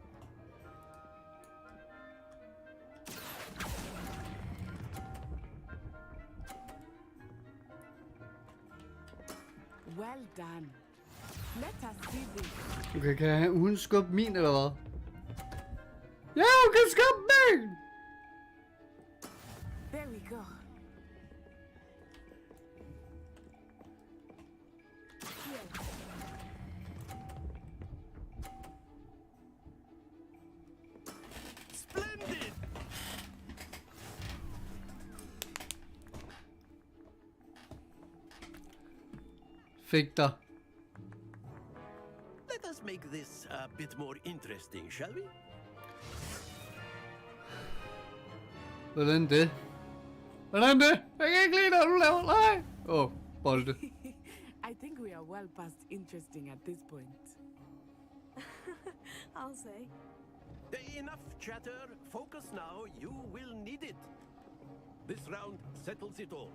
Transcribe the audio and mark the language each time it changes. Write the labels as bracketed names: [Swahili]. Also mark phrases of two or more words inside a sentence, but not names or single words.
[English] Well done. Let us see this. [Danish] Okay, kan hun skubbe min, eller hvad? Ja, hun kan skubbe min! [English] There we go. Splendid! [Danish] Fik dig. [English] Let us make this a bit more interesting, shall we? [Danish] Hvordan det? Hvordan det? Jeg kan ikke lide, når du laver leg. Bolde. [English] I think we are well past interesting at this point. I'll say. Enough chatter. Focus now. You will need it. This round settles it all.